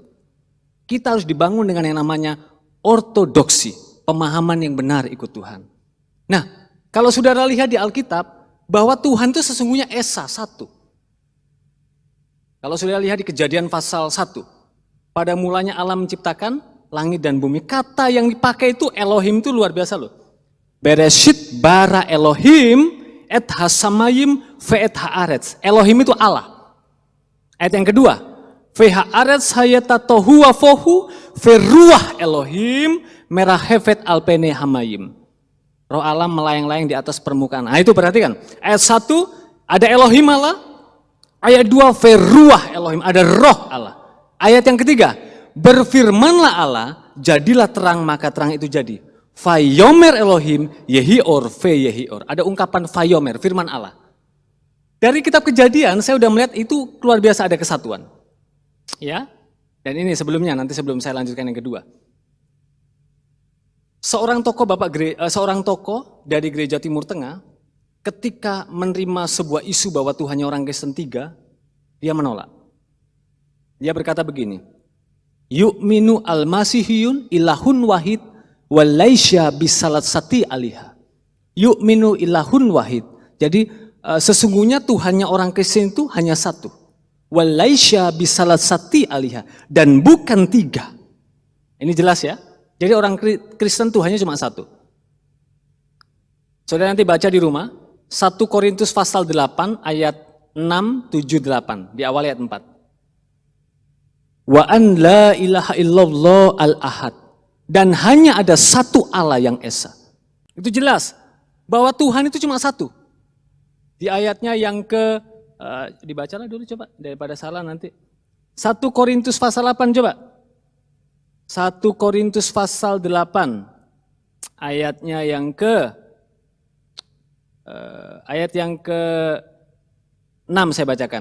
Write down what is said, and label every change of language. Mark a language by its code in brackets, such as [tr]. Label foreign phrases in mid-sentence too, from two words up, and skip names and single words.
[id] Kita harus dibangun dengan yang namanya ortodoksi, pemahaman yang benar ikut Tuhan. Nah, kalau saudara lihat di Alkitab, bahwa Tuhan itu sesungguhnya esa, satu. Kalau saudara lihat di Kejadian pasal 1, pada mulanya Allah menciptakan langit dan bumi. Kata yang dipakai itu Elohim itu luar biasa loh. [he] בראשית ברא אלהים את השמים ואת הארץ. [id] Elohim itu Allah. Ayat yang kedua, [he] והארץ היתה תהו ובהו ורוח אלהים מרחפת על פני המים. [id] Roh Allah melayang-layang di atas permukaan. Nah itu perhatikan. Ayat 1 ada Elohim Allah. Ayat 2 [he] ורוח אלהים, [id] ada roh Allah. Ayat yang ketiga, berfirmanlah Allah, jadilah terang maka terang itu jadi. [he] ויאמר אלהים יהי אור ויהי אור. [id] Ada ungkapan vayomer, firman Allah. Dari kitab Kejadian saya sudah melihat itu luar biasa ada kesatuan. Ya. Dan ini sebelumnya, nanti sebelum saya lanjutkan yang kedua. Seorang tokoh dari gereja Timur Tengah ketika menerima sebuah isu bahwa Tuhannya orang Kristen 3, dia menolak. Dia berkata begini, [ar] يؤمن المسيحيون إله واحد وليس بثلاثة آلهة. يؤمن إله واحد. [id] Jadi sesungguhnya Tuhannya orang Kristen itu hanya satu. [ar] وليس بثلاثة آلهة. [id] Dan bukan 3. Ini jelas ya. Jadi orang Kristen Tuhannya cuma satu. Saudara nanti baca di rumah, 1 Korintus pasal 8 ayat 6, 7, 8, di awal ayat 4. [ar] وأن لا إله إلا الله الأحد. [id] Dan hanya ada satu Allah yang esa. Itu jelas, bahwa Tuhan itu cuma satu. Di ayatnya yang dibacalah dulu coba, daripada salah nanti. 1 Korintus pasal 8 coba. 1 Korintus pasal 8, ayatnya yang ayat yang ke-6 saya bacakan.